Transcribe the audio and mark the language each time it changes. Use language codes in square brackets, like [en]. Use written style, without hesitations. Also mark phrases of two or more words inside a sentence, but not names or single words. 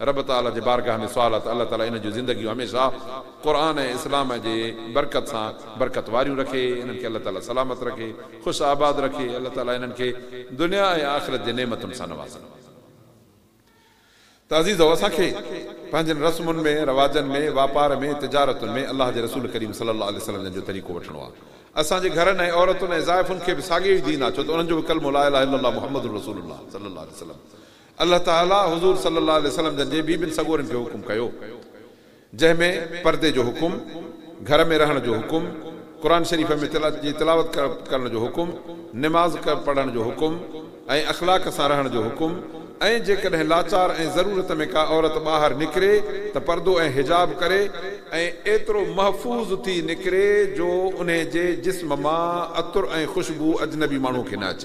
[sd] रब ताला जे बारगाह में सुवाल आहे त अल्लाह ताला इन जूं ज़िंदगियूं हमेशह क़ुर ऐं इस्लाम जे बरकत सां बरकत वारियूं रखे, इन्हनि खे अल्लाह ताला सलामत रखे, ख़ुशि आबाद रखे, अल्लाह ताला इन्हनि खे दुनिया ऐं आख़िरत जे नेमतुनि सां नवाज़े। त अज़ीज़ो, असांखे पंहिंजनि रस्मुनि में, रवाजनि में, वापार में, तिजारतुनि में अल्लाह जे रसूल करीम [ar] صلى الله عليه وسلم [sd] जो तरीक़ो वठिणो आहे। असांजे घरनि ऐं औरतुनि ऐं ज़ाइफ़ुनि खे बि साॻियो ई दीन आहे, छो त उन्हनि जो बि कलमो [ar] لا إله إلا الله محمد رسول الله صلى الله عليه وسلم. [sd] अल्लाह ताला हुज़ूर [ar] صلى الله عليه وسلم [sd] जन जे बीबियुनि सॻोरनि खे हुकुम कयो, जंहिंमें पर्दे जो हुकुम, घर में रहण जो हुकुम, क़ुर शरीफ़ में तिलावत करण जो हुकुम, निमाज़ पढ़ण जो हुकुम ऐं अख़लाक सां रहण जो हुकुम। ऐं जेकॾहिं लाचार ऐं ज़रूरत में का औरत ॿाहिरि निकिरे त पर्दो ऐं हिजाब करे ऐं एतिरो महफ़ूज़ थी निकिरे जो उन जे जिस्म मां अतुर ऐं ख़ुशबू अजनबी माण्हू खे न अचे।